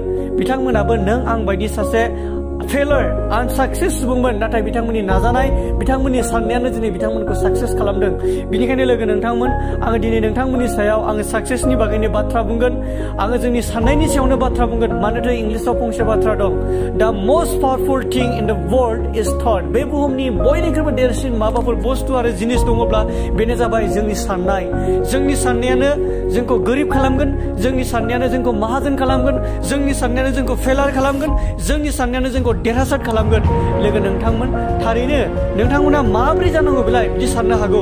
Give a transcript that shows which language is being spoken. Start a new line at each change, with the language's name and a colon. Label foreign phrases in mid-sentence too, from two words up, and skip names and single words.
Bodo: बिथांमोनाबो नों आं बायदि सासे फेलार आनसाक्सेस सुबुंमोन, नाथाय बिथांमोननि नाजानाय, बिथांमोननि साननायानो दिनै बिथांमोनखौ साक्सेस खालामदों। बिनिखायनो लोगो नोंथांमोन, आङो दिनै नोंथांमोननि सायाव आङो साक्सेसनि बागैनो बाथ्रा बुंगोन। आङो जोंनि साननायनि सायावनो बाथ्रा बुंगोन, मानोना इंलिसाव फंसे बाथ्रा दं,
English: the most powerful thing in the world is thought.
Bodo: बे बुहुमनि बयनिख्रुइबो देरसिन माबाफोर बुस्थु आरो जिनिस दङब्ला बेनो जाबाय जोंनि साननाय। जोंनि साननायानो जोंखौ गोरिब खालामगोन, जोंनि साननायानो जोंखौ माहाजोन खालामगोन, जोंनि साननायानो जोंखौ फेलार खालामगोन, जोंनि साननायानो जोंखौ देरहासार खालामगोन। लोगो नोंथांमोन, थारैनो नोंथांमोना माबोरै जानांगौ बेलाय बिदि साननो हागौ।